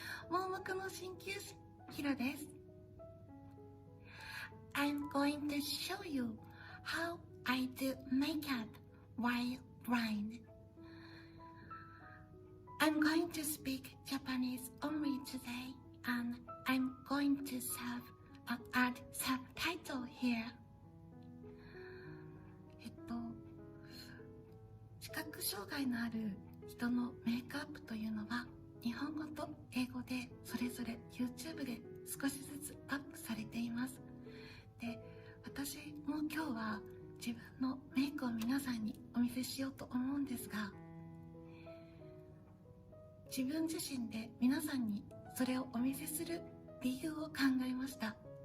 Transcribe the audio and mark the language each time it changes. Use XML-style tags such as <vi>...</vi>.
<ja>盲目の鍼灸師ヒロです。</ja> <en>I'm going to show you how I do makeup while blind. I'm going to speak Japanese only today, and I'm going to add subtitle here.</en> <ja>視覚障害のある人のメイクアップというのは日本語と英語でそれぞれ YouTube で少しずつアップされています。で、私も今日は自分のメイクを皆さんにお見せしようと思うんですが、自分自身で皆さんにそれをお見せする理由を考えました。</ja>